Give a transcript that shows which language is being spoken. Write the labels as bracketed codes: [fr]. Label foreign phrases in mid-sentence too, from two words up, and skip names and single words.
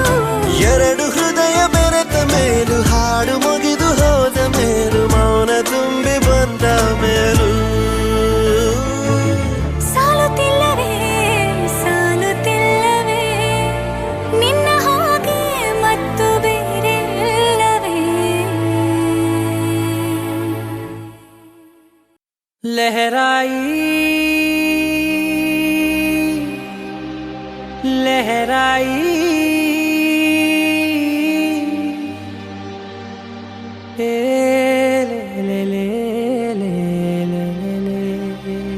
[kn] ಎರಡು ಹೃದಯ ಬೆರೆತ ಮೇಲೂ ಹಾಡು ಮುಗಿದು ಹೋದ ಮೇಲೂ ಮೌನ ತುಂಬಿ ಬಂದ ಮೇಲೂ ಸಾಲುತ್ತಿಲ್ಲವೇ ಸಾಲುತ್ತಿಲ್ಲವೇ ನಿನ್ನ ಹಾಗೆ ಮತ್ತು ಬೇರೆ ಇಲ್ಲವೇ [hi] लहराई लहराई ए ले ले ले ले ले ले